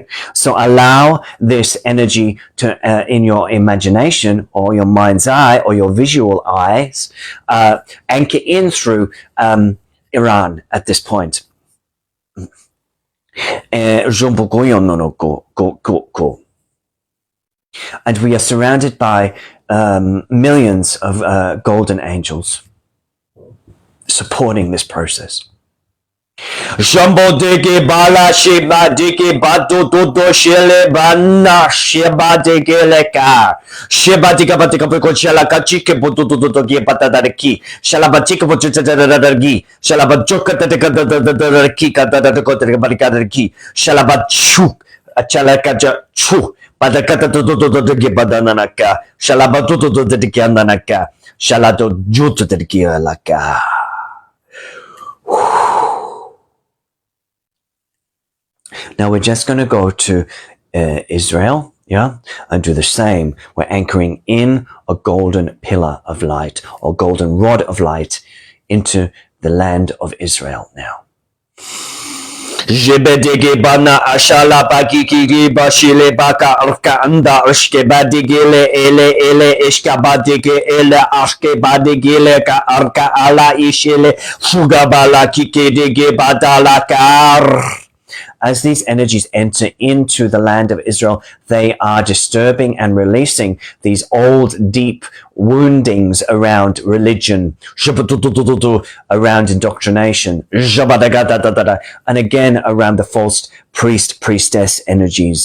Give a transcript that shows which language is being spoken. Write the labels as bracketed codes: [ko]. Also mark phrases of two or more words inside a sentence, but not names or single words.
[en] So allow this energy to, in your imagination or your mind's eye or your visual eyes, anchor in through Iran at this point. And we are surrounded by millions of golden angels supporting this process. Shambo deke bala sheba deke bato toto shele bana sheba deke leka sheba deka batika peko shala kachike boto toto ge patata ki shala batika boto tata gi shala bajoka tata ki kata tata kota barika ki shala bachu achala kaja chu padakata toto ge badana ka shala bato toto de kiana ka shala to juto de ki laka. Now we're just going to go to Israel, yeah, and do the same. We're anchoring in a golden pillar of light or golden rod of light into the land of Israel now. Jebedege bana ashala bakiki bashile baka arka anda ushke badigile ele ishka badige ele ashke badigile ka arka ala ishile fugabala kike badala kar. As these energies enter into the land of Israel, they are disturbing and releasing these old, deep woundings around religion, around indoctrination, and again around the false priestess energies.